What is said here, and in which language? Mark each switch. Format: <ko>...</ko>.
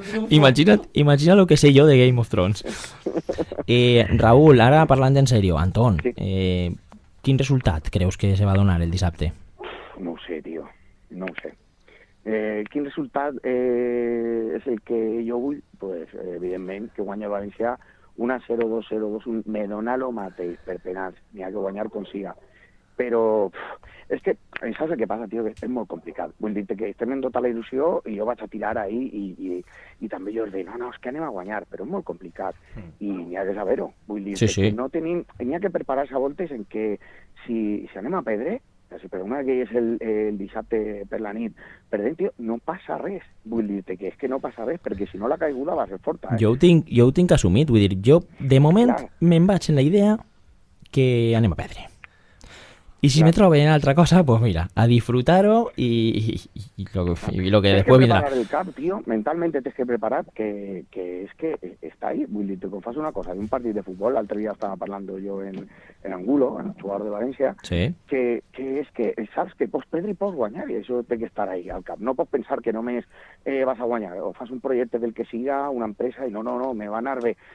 <es>Imagina lo que sé jo de Game of Thrones.</es> <ca>Raúl, ara parlant en sèrio, Anton, quin resultat creus que se va donar el dissabte? No ho sé, tio, no ho sé. Quin resultat és el que jo vull? Pues, evidentment, que guanya el València 1-0, 2-0, 2-1, me dona lo mateix per penals, n'hi ha que guanyar com siga. Però és que, saps el que passa, tio? Que és molt complicat. Vull dir-te que estem en tota la il·lusió i jo vaig a tirar ahí i també jo us dic, no, és que anem a guanyar, però és molt complicat i n'hi ha que saber-ho. Vull dir que no tenim... N'hi ha que preparar-se a voltes en què si anem a perdre, si per una que és el dissabte per la nit, perdent, tio, no passa res. Vull dir-te que és que no passa res, perquè si no la caiguda va ser forta. Jo ho tinc assumit, vull dir, jo de moment me'n vaig en la idea que anem a perdre. I si me troben en altra cosa, pues mira, a disfrutar-ho</ca> <es>y lo que después vendrá. Tienes que preparar</es> <ca>el cap,</ca> <es>tío, mentalmente tienes que preparar que es que está ahí.</es> <ca>Vull dir, quan fas una cosa d'un partit de futbol, l'altre dia estava parlant jo en Angulo, en el jugador de València, que és que saps que pots perdre i pots guanyar, i això té que estar ahí al cap. No pots pensar que només vas a guanyar, o fas un projecte del que siga, una empresa, i no, me va anar bé.</ca>